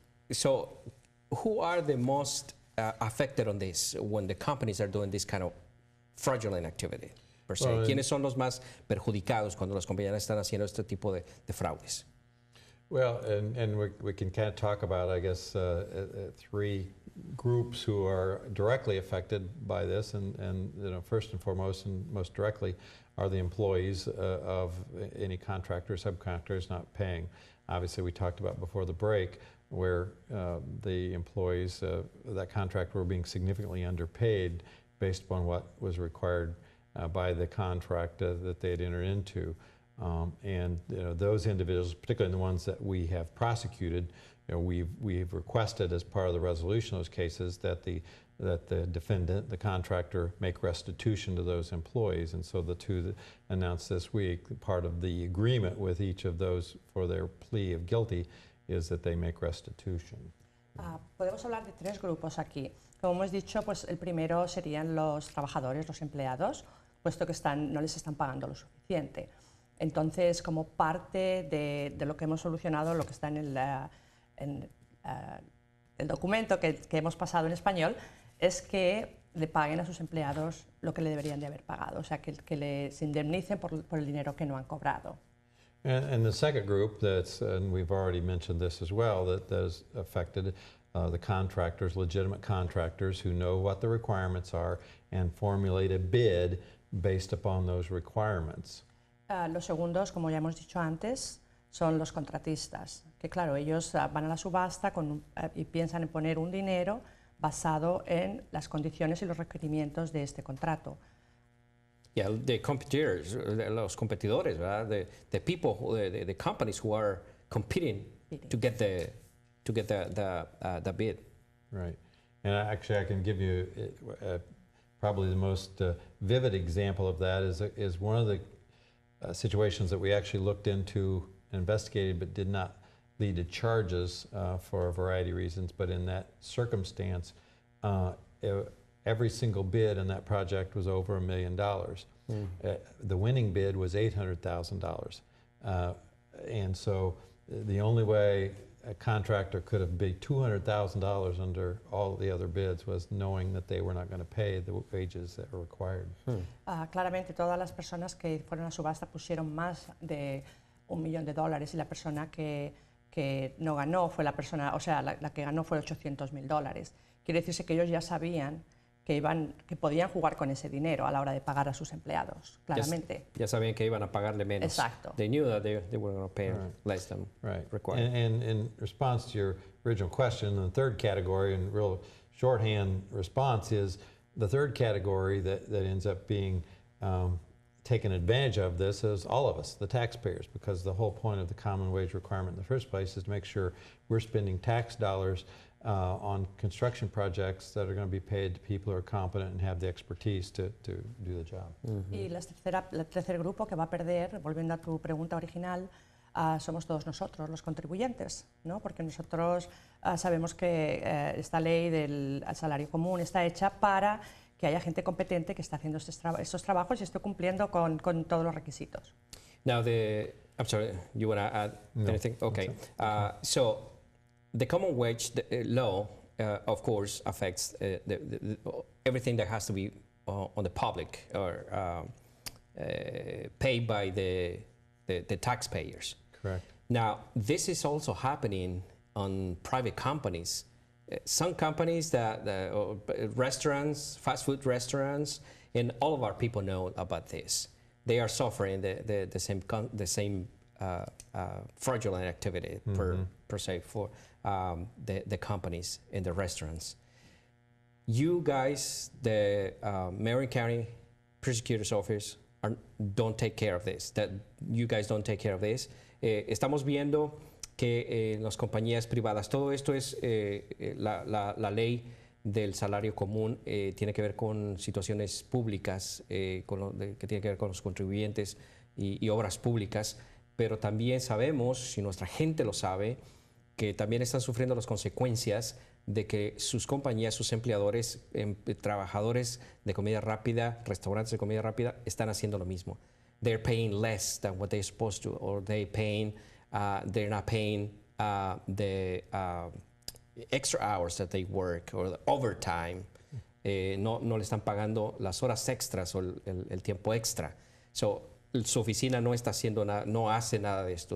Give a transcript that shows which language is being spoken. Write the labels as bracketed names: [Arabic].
[English] So, who are the most affected on this when the companies are doing this kind of fraudulent activity, per se? [Spanish] Well, ¿quiénes son los más perjudicados cuando las compañías están haciendo este tipo de fraudes? [English] Well, and we can kind of talk about, I guess, three groups who are directly affected by this, and you know, first and foremost and most directly are the employees of any contractor or subcontractors not paying. Obviously, we talked about before the break where the employees of that contractor were being significantly underpaid based upon what was required by the contract that they had entered into. And you know, those individuals, particularly the ones that we have prosecuted, you know, we've requested as part of the resolution of those cases that the defendant, the contractor, make restitution to those employees. And so the two that announced this week, part of the agreement with each of those for their plea of guilty is that they make restitution. [Spanish] Podemos hablar de tres grupos aquí. Como hemos dicho, pues el primero serían los trabajadores, los empleados, puesto que no les están pagando lo suficiente. Entonces, como parte de lo que hemos solucionado, lo que está en el documento que hemos pasado en español, es que le paguen a sus empleados lo que le deberían de haber pagado, o sea, que les indemnicen por el dinero que no han cobrado. [English] And the second group, and we've already mentioned this as well, that is affected the contractors, legitimate contractors who know what the requirements are and formulate a bid based upon those requirements. [Spanish] Los segundos, como ya hemos dicho antes, son los contratistas, que claro, ellos van a la subasta y piensan en poner un dinero basado en las condiciones y los requerimientos de este contrato. [English] Yeah, the competitors, [Spanish] los competidores, ¿verdad? [English] The people, the companies who are competing to get the bid. Right, and actually I can give you probably the most vivid example of that is one of the situations that we actually looked into and investigated but did not lead to charges for a variety of reasons, but in that circumstance, every single bid in that project was over $1 million. The winning bid was $800,000. And so the only way a contractor could have bid $200,000 under all the other bids was knowing that they were not going to pay the wages that were required. [Spanish] Claramente todas las personas que fueron a subasta pusieron más de $1 millón y la persona que no ganó fue la persona, o sea, la que ganó fue $800,000. Quiere decirse que ellos ya sabían que podían jugar con ese dinero a la hora de pagar a sus empleados, claramente. Ya sabían que iban a pagarle menos. Exacto. [English] They knew that they were going to pay less than required. And in response to your original question, the third category, and real shorthand response is the third category that ends up being taken advantage of this is all of us, the taxpayers, because the whole point of the common wage requirement in the first place is to make sure we're spending tax dollars on construction projects that are going to be paid to people who are competent and have the expertise to do the job. [Spanish] Y el tercer grupo que va a perder, volviendo a tu pregunta original, somos todos nosotros, los contribuyentes, ¿no? Porque nosotros sabemos que esta ley del salario común está hecha para que haya gente competente que está haciendo estos trabajos y esté cumpliendo con todos los requisitos. [English] Now, I'm sorry, you want to add anything? Okay. So, the common wage law, of course, affects everything that has to be on the public or paid by the taxpayers. Correct. Now, this is also happening on private companies. Some companies restaurants, fast food restaurants, and all of our people know about this. They are suffering the same fraudulent activity per se for the companies and the restaurants. You guys, the Marion County Prosecutor's Office, don't take care of this. That you guys don't take care of this. [Spanish] Estamos viendo que en las compañías privadas. Todo esto es la ley del salario común, tiene que ver con situaciones públicas, que tiene que ver con los contribuyentes y obras públicas, pero también sabemos, si nuestra gente lo sabe, que también están sufriendo las consecuencias de que sus compañías, sus empleadores, trabajadores de comida rápida, restaurantes de comida rápida, están haciendo lo mismo. [English] They're paying less than what they're supposed to, or they're not paying the extra hours that they work, or the overtime. [Spanish] No le están pagando las horas extras o el tiempo extra. So, su oficina no está haciendo nada, no hace nada de esto.